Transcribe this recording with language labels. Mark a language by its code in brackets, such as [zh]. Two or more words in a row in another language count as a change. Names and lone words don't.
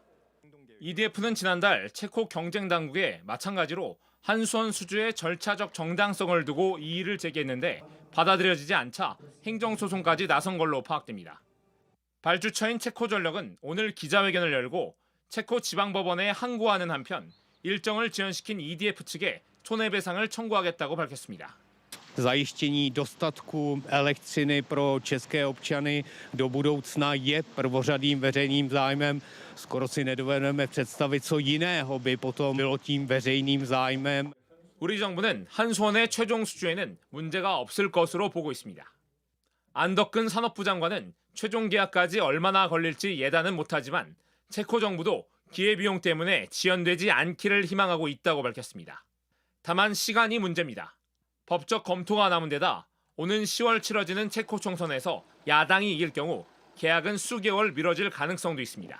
[ko] EDF는 지난달 체코 경쟁당국에 마찬가지로 한수원 수주의 절차적 정당성을 두고 이의를 제기했는데 받아들여지지 않자 행정소송까지 나선 걸로 파악됩니다. 발주처인 체코전력은 오늘 기자회견을 열고 체코 지방법원에 항고하는 한편 일정을 지연시킨 EDF 측에 손해배상을 청구하겠다고 밝혔습니다. [cs] Zajištění dostatku elektřiny pro české občany do budoucna je prvořadým veřejným zájmem. Skoro si nedovedeme představit, co jiného by potom bylo tím veřejným zájmem. [ko] 우리 정부는 한수원의 최종 수주에는 문제가 없을 것으로 보고 있습니다. 안덕근 산업부 장관은 최종 계약까지 얼마나 걸릴지 예단은 못하지만 체코 정부도 기회비용 때문에 지연되지 않기를 희망하고 있다고 밝혔습니다. 다만 시간이 문제입니다. 법적 검토가 남은 데다 오는 10월 치러지는 체코 총선에서 야당이 이길 경우 계약은 수개월 미뤄질 가능성도 있습니다.